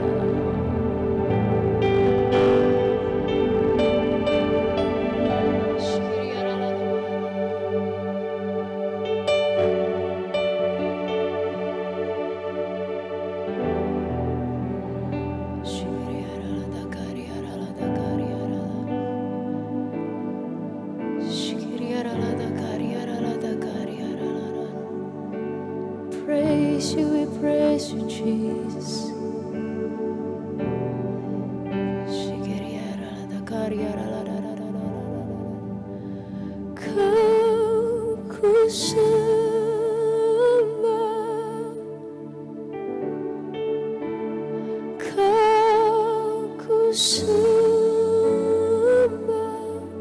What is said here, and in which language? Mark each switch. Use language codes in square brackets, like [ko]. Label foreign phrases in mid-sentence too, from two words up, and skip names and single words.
[en] Shikiri aralada Shikiri aralada kari aralada kari aralada. Shikiri aralada kari aralada kari aralada. Praise you, we praise you, Jesus. [id] Kau ku sembah, kau ku sembah.